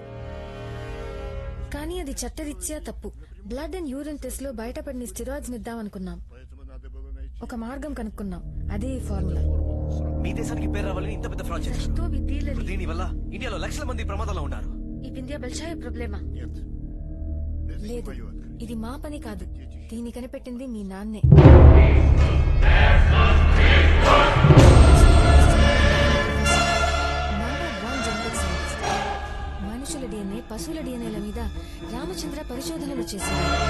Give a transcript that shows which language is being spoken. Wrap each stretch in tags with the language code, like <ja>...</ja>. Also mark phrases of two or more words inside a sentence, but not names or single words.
<te>కానీ అది చట్టరీత్యా తప్పు.</te> <en>blood and urine test</en> <te>లో బయటపడిన స్టెరాయిడ్స్ ఇద్దామనుకున్నాం. ఒక మార్గం కనుక్కున్నాం, అదే ఈ ఫార్ములా. మీ దేశానికి పేరు రావాలని ఇంత పెద్ద ఫ్రాడ్ చేశారు. దీని వల్ల ఇండియాలో లక్షల మంది ప్రమాదంలో ఉన్నారు. ఈ బిందియా బల్షాయ ప్రాబ్లమా?</te> <ru>Нет. Это не</ru> <te>లేదు,</te> <ru>мое открытие.</ru> <te>ఇది మా పని కాదు. దీన్ని కనిపెట్టింది మీ నాన్నే. మనుషుల డిఎన్ఏ, పశువుల డిఎన్ఏల మీద రామచంద్ర పరిశోధనలు చేశారు.</te>